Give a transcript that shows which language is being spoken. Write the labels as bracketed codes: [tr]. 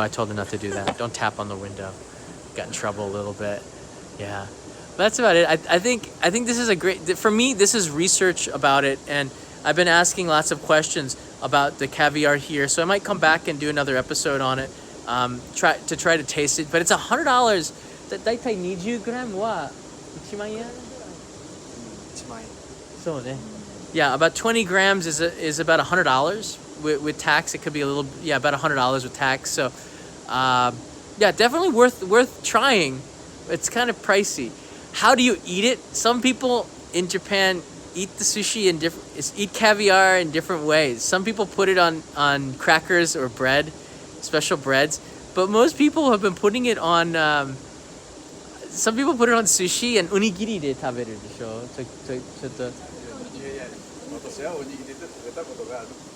[en] I told her not to do that. Don't tap on the window. Got in trouble a little bit. Yeah. But that's about it. I think this is a great, for me, this is research about it. And I've been asking lots of questions about the caviar here. So I might come back and do another episode on it. Try to taste it. But it's $100. [ja] だいたい20グラムは1万円? 1万円。そうね。 [en] Yeah, about 20 grams is about $100 with tax. It could be about $100 with tax. So, yeah, definitely worth trying. It's kind of pricey. How do you eat it? Some people in Japan eat the sushi eat caviar in different ways. Some people put it on crackers or bread, special breads. But most people have been putting it on. Some people put it on sushi and onigiri [ja] で食べるでしょ。ちょっと。私はおにぎりで食べたことがある。